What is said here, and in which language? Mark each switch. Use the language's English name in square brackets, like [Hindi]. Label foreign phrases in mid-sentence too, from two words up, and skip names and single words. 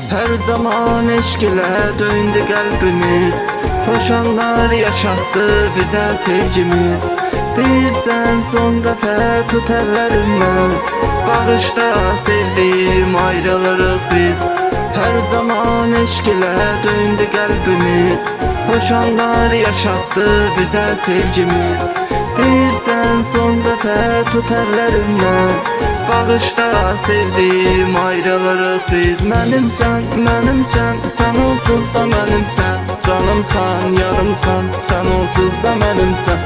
[Turkish] Her zaman eşk ile döndü kalbimiz, hoş anlar yaşattı bize sevgimiz. [Azerbaijani] Deyirsən son dəfə tut əllərimdən, barışda sevdiğim ayrılırıq biz. [Turkish] Her zaman eşk ile döndü kalbimiz, hoş anlar yaşattı bize sevgimiz. [Azerbaijani] Deyirsən son dəfə tut əllərimdən, bağışda sevdiğim ayrılırıq biz. Mənimsən, sən onsuz da mənimsən, canımsan, yarımsan, sən onsuz da mənimsən.